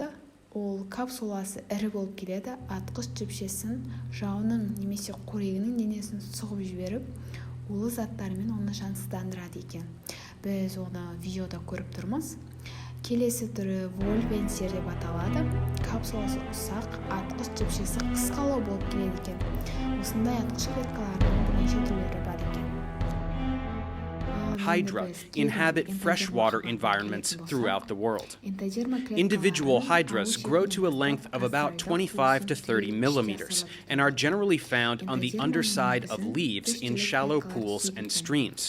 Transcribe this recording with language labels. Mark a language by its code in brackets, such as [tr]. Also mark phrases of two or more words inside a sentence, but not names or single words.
[kk] Ол капсуласы ірі болып келеді, атқыш жіпшесін жауының немесе қорегінің денесін сұғып жіберіп, улы заттармен оны жансыздандырады екен. Біз оны видеода көріп тұрмыз. Келесі түрі вольвенсер деп аталады. Капсуласы ұсақ, атқыш жіпшесі қысқалау болып келеді екен. Осындай атқыш клеткаларының бірнеше түрлері бар екен. [en] Hydra inhabit freshwater environments throughout the world. Individual hydras grow to a length of about 25 to 30 millimeters and are generally found on the underside of leaves in shallow pools and streams.